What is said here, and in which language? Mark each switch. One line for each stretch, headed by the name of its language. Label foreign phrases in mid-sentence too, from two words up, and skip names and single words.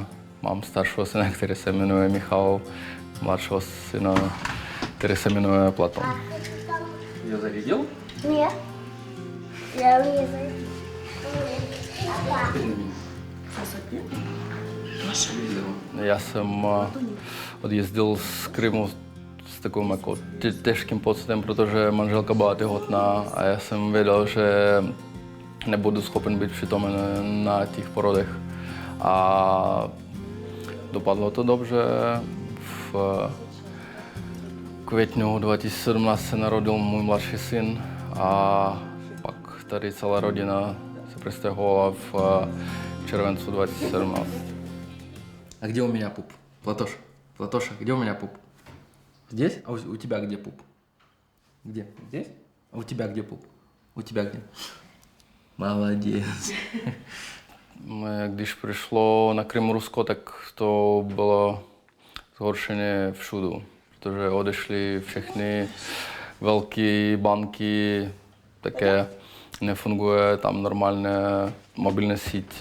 Czech: Mám staršího syna, který se jmenuje Michal, mladšího syna, který se jmenuje Platon.
Russian: Ее зарядил? Нет. Я не знаю.
Czech: Já jsem odjezdil z Krymu s takovým jako těžkým pocitem, protože manželka byla těhotná a já jsem věděl, že nebudu schopen být přítomen na těch porodech. A dopadlo to dobře. V květnu 2017 se narodil můj mladší syn a pak tady celá rodina se přestěhovala v červencu 2017.
Russian: А где у меня пуп? Платоша, где у меня пуп? Здесь? А у тебя где пуп? Где? Здесь? А у тебя где пуп? У тебя где? Молодец.
Czech: Když přišlo na Krym Rusko, tak to bylo zhoršené všudu, protože odešly všechny velké banky, také nefunguje tam normálně mobilní síť.